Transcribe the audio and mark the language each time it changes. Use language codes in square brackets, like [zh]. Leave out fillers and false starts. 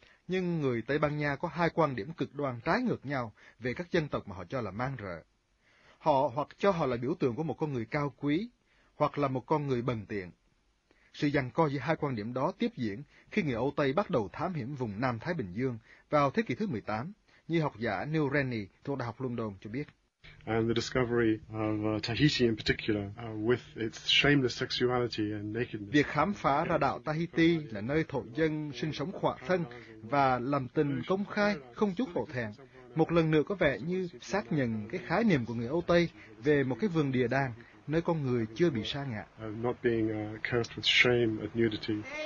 [vi] Nhưng người Tây Ban Nha có hai quan điểm cực đoan trái ngược nhau về các dân tộc mà họ cho là man rợ. Họ hoặc cho họ là biểu tượng của một con người cao quý, hoặc là một con người bần tiện. Sự giằng co giữa hai quan điểm đó tiếp diễn khi người Âu Tây bắt đầu thám hiểm vùng Nam Thái Bình Dương vào thế kỷ thứ 18, như học giả Neil Rennie thuộc Đại học London cho biết. [en] And the discovery of Tahiti in particular, with its shameless sexuality and nakedness. [vi] Việc khám phá ra đảo Tahiti là nơi thổ dân sinh sống khỏa thân và làm tình công khai, không chút hổ thẹn, một lần nữa có vẻ như xác nhận cái khái niệm của người Âu Tây về một cái vườn địa đàng, nơi con người chưa bị sa ngã. [en] Not being cursed with shame at nudity.